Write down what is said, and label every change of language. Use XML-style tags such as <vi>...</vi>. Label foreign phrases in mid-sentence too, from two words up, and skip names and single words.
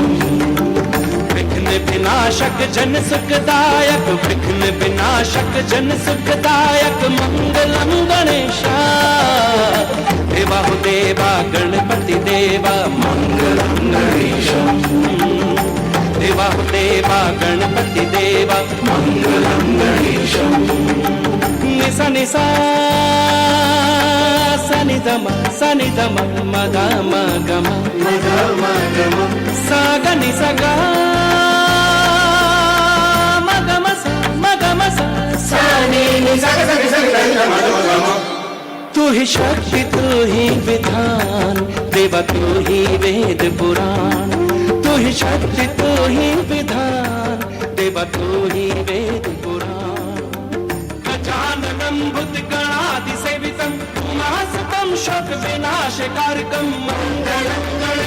<hi>विघ्न विनाशक जन सुखदायक, विघ्न विनाशक जन सुखदायक मंगलम गणेशा। देवा हो देवा गणपति देवा मंगलम गणेशम। देवा हो देवा गणपति देवा मंगलम गणेशम। निसा निसा सनि धम सनि धम मगा मगम मगा मगम सा ग नि सा ग मगम सा मगम सा सा नि नि सा ग सा ग सा ग। तू ही शक्ति तू ही विधान, देवा तू ही वेद पुराण। तू ही शक्ति तू ही विधान, देवा तू ही वेद पुराण।</hi> <sa>गजाननं भूतगणाधिसेवितं उमासुतं शोक विनाशकारकं मंगलम</sa>